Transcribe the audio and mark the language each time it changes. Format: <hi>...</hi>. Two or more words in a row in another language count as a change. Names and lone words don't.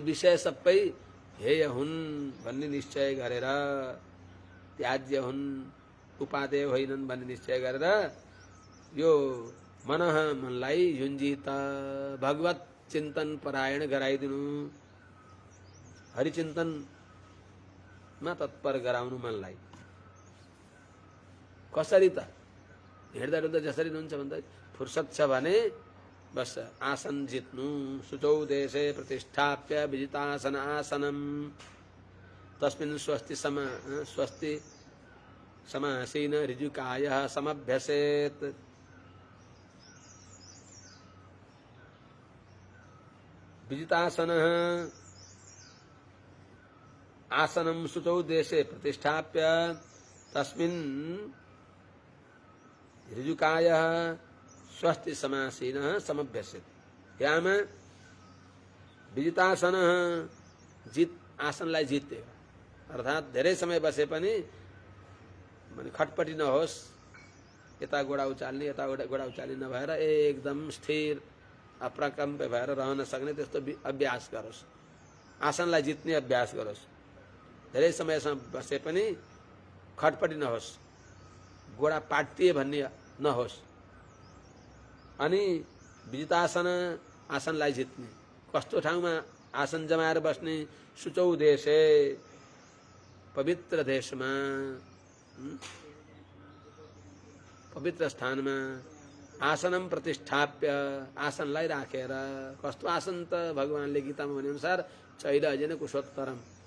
<ne>विषय सबै हेय हुन् भन्ने निश्चय गरेर त्याज्य हुन् उपादेय होइनन् भन्ने निश्चय गरेर यो मनः मनलाई युञ्जित भगवत चिन्तन परायण गराइदिनु हरिचिन्तनमा तत्पर गराउनु मनलाई। कसरी त हिँड्दा डुल्दा जसरी हुन्छ भन्दा फुर्सद छ भने बस आसन जित्नु</ne> <sa>शुचौ देशे प्रतिष्ठाप्य विजितासन आसनम तस्मिन् स्वस्ति समासीन ऋजुकायः समभ्यसेत्। विजितासनः आसनं शुचौ देशे प्रतिष्ठाप्य तस्मिन् ऋजुकायः स्वस्ति समासीनः समभ्यसेत्।</sa> <ne>याम विजितासनः जित आसनलाई जिते अर्थात् धेरै समय बसे पनि माने खटपटी नहोस् यता गोडा उचाल्ने यता गोडा उचाल्ने नभएर एकदम स्थिर अप्रकम्प भएर रहन सक्ने त्यस्तो अभ्यास गरोस्। आसनलाई जित्ने अभ्यास गरोस्। धेरै समयसम्म बसे पनि खटपटी नहोस् गोडा पाटिए भन्ने नहोस्। अनि विजितासन आसनलाई जित्ने कस्तो ठाउँमा आसन जमाएर बस्ने</ne> <sa>शुचौ देशे</sa> <ne>पवित्र देशमा पवित्र स्थानमा</ne> <sa>आसनम प्रतिष्ठाप्य</sa> <ne>आसनलाई राखेर कस्तो आसन त भगवानले गीतामा भने अनुसार</ne> <sa>चैल अजेन कुशोत्तरम</sa>